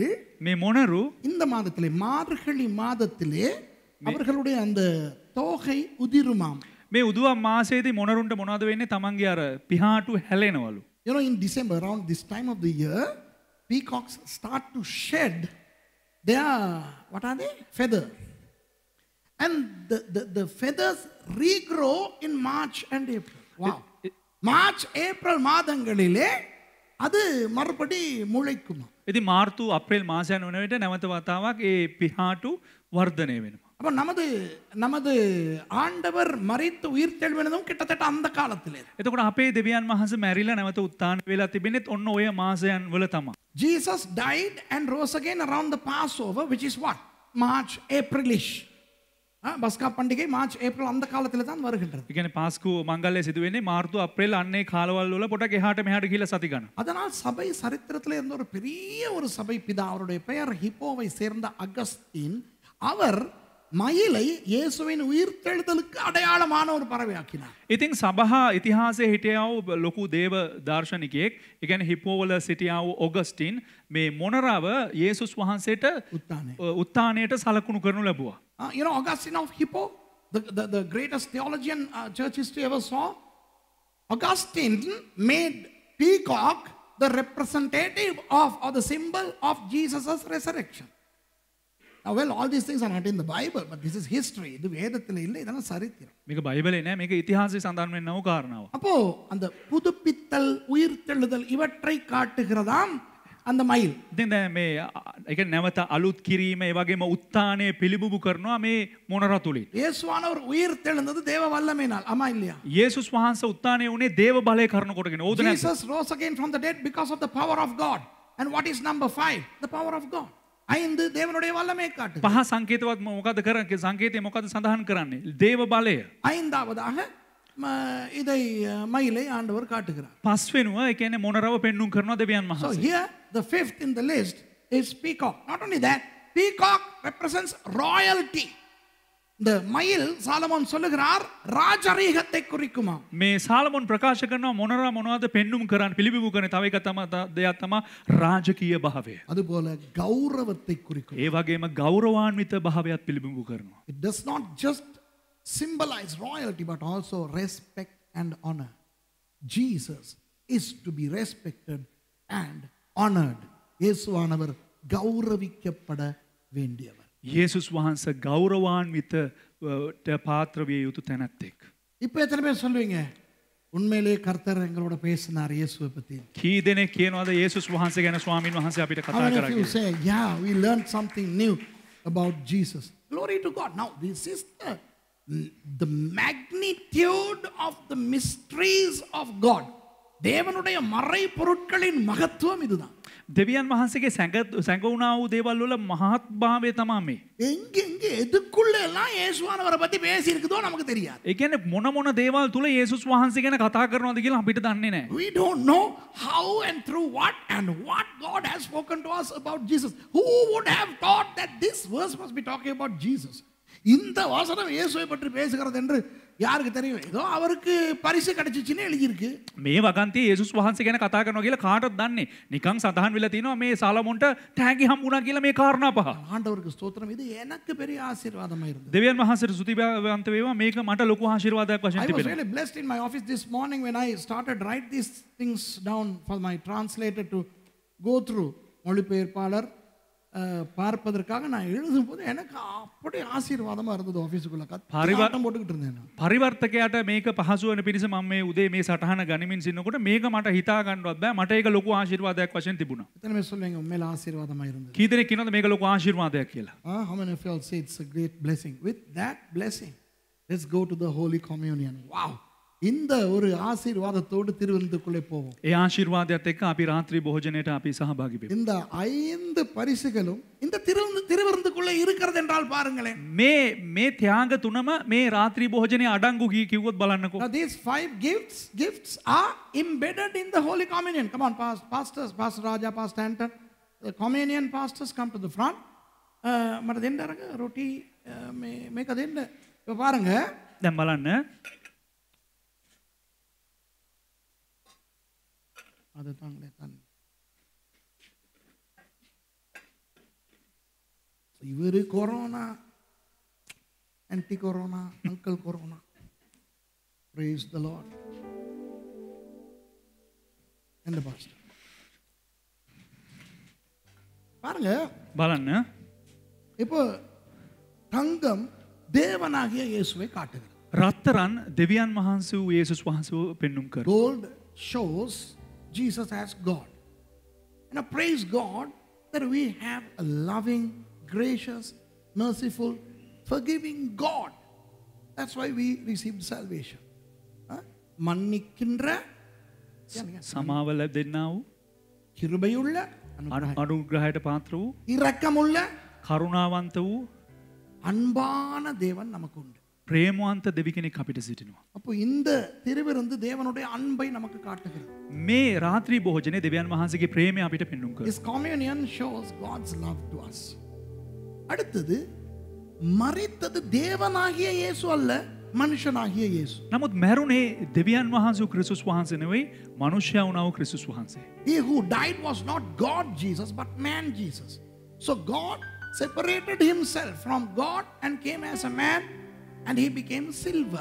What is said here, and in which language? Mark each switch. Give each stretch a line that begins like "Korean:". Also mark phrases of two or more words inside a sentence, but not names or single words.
Sinhala: මේ මොනරු
Tamil: இந்த மாதத்திலே மார்கழி மாதத்திலே அவர்களுடைய அந்த தோகை உதிருமாம்.
Sinhala: මේ උදුවා මාසයේදී මොනරුන්ට මොනවද වෙන්නේ? තමන්ගේ අර පිහාටු හැලෙනවලු.
English: You know, in December, around this time of the year, peacocks start to shed their, what are they? Feather. And the feathers regrow in March and April. Wow. March,
Tamil: April மாதங்களிலே அது மறுபடி முளைக்குமா.
Sinhala: ඉතින් මාර්තු අප්‍රේල් මාසයන් වන විට නැවත වතාවක් ඒ පිහාටු වර්ධනය වෙනවා.
Tamil: அப்ப நமது ஆண்டவர் மரித்து உயிர்த்தெழுவினதும் கிட்டத்தட்ட அந்த காலத்திலே.
Sinhala: එතකොට අපේ දෙවියන් වහන්සේ මැරිලා නැවත උත්ථාන වෙලා තිබෙනෙත් ඔන්න ඔය මාසයන් වල තමයි.
English: Jesus died and rose again around the Passover, which is what? March, Aprilish.
Tamil: பஸ்கா பண்டிகை மார்ச் ஏப்ரல் அந்த காலத்துல தான் வருகின்றது.
Sinhala: ඒ කියන්නේ පාස්කු මංගල්‍ය සිදු වෙන්නේ මාර්තු අප්‍රේල් අන්නේ කාලවල වල පොඩක් එහාට මෙහාට ගිහිලා සති ගන්න.
Tamil: அதனால் சபை சரித்திரத்தில் இருந்த ஒரு பெரிய ஒரு சபை பிதா, அவருடைய பெயர் ஹிப்போவை சேர்ந்த அகஸ்தீன், அவர் மயிலை இயேசுவின் உயிர்த்தெழுதலுக்கு அடையாளமான ஒரு பறவையாக்கினார்.
Sinhala: ඉතින් සභා ඉතිහාසයේ හිටියා වූ ලොකු දේව දාර්ශනිකයෙක්, ඒ කියන්නේ හිපෝ වල සිටියා වූ ඔගස්ටින් මේ මොනරාව යේසුස් වහන්සේට උත්ථානයට සලකුණු කරනු ලැබුවා.
English: You know, Augustine of Hippo, the greatest theologian church history ever saw. Augustine made peacock the representative of, or the symbol of Jesus' resurrection. Now, well, all these things are not in the Bible, but this is history.
Tamil: இது வேதத்தில் இல்லை, இதெல்லாம் சரித்திரம்.
Sinhala: මේක බයිබලේ නෑ, මේක ඉතිහාසයේ සඳහන් වෙන්නව කාරණාව.
Tamil: அப்போ அந்த புதுப்பித்தல், உயிர்த்தெழுதல் இவற்றை காட்டுகிறதாம் அந்த மயில்.
Sinhala: ඉතින් දැන් මේ ඒ කියන්නේ නැවත අලුත් කිරීම, ඒ වගේම උත්ථානය පිළිබිඹු කරනවා මේ මොනරා තුලින්.
Tamil: இயேசுவானவர் உயிர்த்தெழுந்தது தேவ வல்லமையினால். ஆமா இல்லையா?
Sinhala: යේසුස් වහන්සේ උත්ථානය වුණේ දේව බලය කරන කොටගෙන. ඕද නැද්ද?
English: Jesus rose again from the dead because of the power of God. And what is number 5? The power of God. 5
Tamil: தேவனுடைய வல்லமையை காட்டுது.
Sinhala: පහ සංකේතවත් මොකද කරන්නේ? සංකේතය මොකද සඳහන් කරන්නේ? දේව බලය.
Tamil: ஐந்தாவதாக இதை மயிலை ஆண்டவர் காட்டுகிறார்.
Sinhala: පස්වෙනුව ඒ කියන්නේ මොනරව පෙන්눔 කරනවා දෙවියන් So වහන්සේ.
English: here the 5th in the list is peacock. Not only that, peacock represents royalty.
Tamil: இந்த மயில் சாலமோன் சொல்லுகிறார் ராஜரீகத்தை குறிக்குமா.
Sinhala: මේ සාලමොන් ප්‍රකාශ කරනවා මොනවද පෙන්눔 කරන්න පිළිබිඹු කරන තව එකක් තමයි දෙයක් තමයි රාජකීය භාවය.
Tamil: அதுபோல கௌரவத்தை குறிக்கும்.
Sinhala: ඒ වගේම ගෞරවාන්විත භාවයත් පිළිබිඹු කරනවා.
English: It does not just symbolize royalty but also respect and honor. Jesus is to be respected and honored.
Tamil: இயேசுவானவர் கௌரவிக்கப்பட வேண்டியவர்.
Sinhala: යේසුස් වහන්සේ ගෞරවාන්විත පාත්‍ර විය යුතු තැනැත්තෙක්.
Tamil: இப்போ எத்தனை பேர் சொல்லுவீங்க உண்மையிலேயே கர்த்தர் எங்களோட பேசினார் இயேசுவை பத்தி?
Sinhala: කී දෙනෙක් කියනවාද යේසුස් වහන්සේ ගැන ස්වාමීන් වහන්සේ අපිට How කතා many කරා
English: of you
Sinhala: කියලා?
English: say, yeah, we learned something new about Jesus? Glory to God. Now, this is the magnitude of the mysteries of God.
Tamil: தேவனுடைய மறை பொருட்களின் மகத்துவம் இதுதான்.
Sinhala: දෙවියන් වහන්සේගේ සැඟවුණා වූ දේවල් වල මහත් භාවය තමයි මේ.
Tamil: எங்க எதுக்குள்ள எல்லாம் இயேசுவானவரை பத்தி பேசி இருக்குதோ நமக்கு தெரியாது.
Sinhala: ඒ කියන්නේ මොන දේවල් තුල යේසුස් වහන්සේ ගැන කතා කරනවද කියලා අපිට දන්නේ නැහැ.
English: We don't know how and through what God has spoken to us about Jesus. Who would have thought that this verse must be talking about Jesus?
Tamil: இந்த வசனம் இயேசுவை பற்றி பேசுகிறது என்று யாருக்கு தெரியும்? ஏதோ அவருக்கு பரிசு கிடைச்சிச்சுன்னு எழுதி இருக்கு.
Sinhala: මේ වගන්තියේ යේසුස් වහන්සේ ගැන කතා කරනවා කියලා කාටද දන්නේ? නිකන් සඳහන් වෙලා තිනවා මේ සාලමොන්ට තෑගි හම්බුණා කියලා මේ කාරණා පහ.
Tamil: ஆண்டவருக்கு ஸ்தோத்திரம். இது எனக்கு பெரிய ஆசீர்வாதமா இருந்தது.
Sinhala: දෙවියන් වහන්සේට ස්තුතිවන්ත වේවා. මේක මට ලොකු ආශිර්වාදයක් වශයෙන්
English: I was
Sinhala: තිබෙනවා.
English: really blessed in my office this morning when I started write these things down for my translator to go through.
Tamil: மொழிபெயர்ப்பாளர் பார்ப்பதற்காக நான் எழுதும்போது எனக்கு அப்படி ஆசீர்வாதமா இருந்தது. ஆபீஸ்க்குள்ள கத்தாட்டம் போட்டுக்கிட்டு இருந்தேன்.
Sinhala: පරිවර්තකයාට මේක පහසු වෙන පිණිස මම මේ උදේ මේ සටහන ගනිමින් සින්නකොට මේක මට හිතා ගන්නවත් බෑ. මට ඒක ලොකු ආශිර්වාදයක් වශයෙන් තිබුණා.
Tamil: எத்தனை பேர் சொல்லுவீங்க உண்மையில ஆசீர்வாதமா இருந்தது?
Sinhala: කී දෙනෙක් කියනවද මේක ලොකු ආශිර්වාදයක් කියලා?
English: How many of you all say it's a great blessing? With that blessing, let's go to the Holy Communion. Wow!
Tamil: இந்த ஒரு ஆசீர்வாதத்தோடு திருவிருந்துக்குள்ளே போவோம்.
Sinhala: ඒ ආශිර්වාදයත් එක්ක අපි රාත්‍රී භෝජනයට අපි සහභාගී වෙමු.
Tamil: இந்த 5 பரிசுகளும் இந்த திருவிருந்துக்குள்ளே இருக்கிறது என்றால் பாருங்களேன்.
Sinhala: මේ ත්‍යාග තුනම මේ රාත්‍රී භෝජනයේ අඩංගු කිව්වොත් බලන්නකෝ.
English: Now these 5 gifts are embedded in the Holy Communion. Come on, pastors, Pastor Raja, Pastor Anton, the communion pastors come to the front.
Sinhala: මට දෙන්න අරක රොටි මේක දෙන්න.
Tamil: இப்போ பாருங்க.
Sinhala: දැන් බලන්න.
Tamil: அது தாங்களே தான். இவரு கொரோனா, ஆன்டி கொரோனா, அங்கிள் கொரோனா.
English: Praise the Lord.
Tamil: என்ன பாஸ்டர் பாருங்க
Sinhala: බලන්න.
Tamil: இப்போ தங்கம் தேவனாகிய இயேசுவை காட்டுகிறது.
Sinhala: රත්තරන් දෙවියන් වහන්සේ වූ යේසුස් වහන්සේව පෙන්눔 කරනවා.
English: Gold shows Jesus as God. And praise God that we have a loving, gracious, merciful, forgiving God. That's why we received salvation.
Tamil: மன்னிக்கின்ற
Sinhala: සමාව ලැබෙන්නා වූ
Tamil: கிருபையுள்ள
Sinhala: අනුග්‍රහයට පාත්‍ර වූ
Tamil: இரக்கமுள்ள
Sinhala: කරුණාවන්ත වූ
Tamil: அன்பான தேவன் நமக்கு உண்டு.
Sinhala: ප්‍රේමවන්ත දෙවි කෙනෙක් අපිට සිටිනවා.
Tamil: அப்போ இந்த திருவிருந்து தேவனுடைய அன்பை நமக்கு காட்டுகிறது.
Sinhala: මේ රාත්‍රී භෝජනේ දෙවියන් වහන්සේගේ ප්‍රේමය අපිට පෙන්눔 කරනවා.
English: This communion shows God's love to us. அடுத்தது மரித்தது தேவனாகிய இயேசு அல்ல, மனுஷனாகிய இயேசு. නමුත් මැරුණේ දෙවියන් වහන්සේ වූ ක්‍රිස්තුස් වහන්සේ නෙවෙයි, මනුෂ්‍යයා වුණා වූ ක්‍රිස්තුස් වහන්සේ. He who died was not God Jesus but man Jesus. So God separated himself from God and came as a man and he became silver.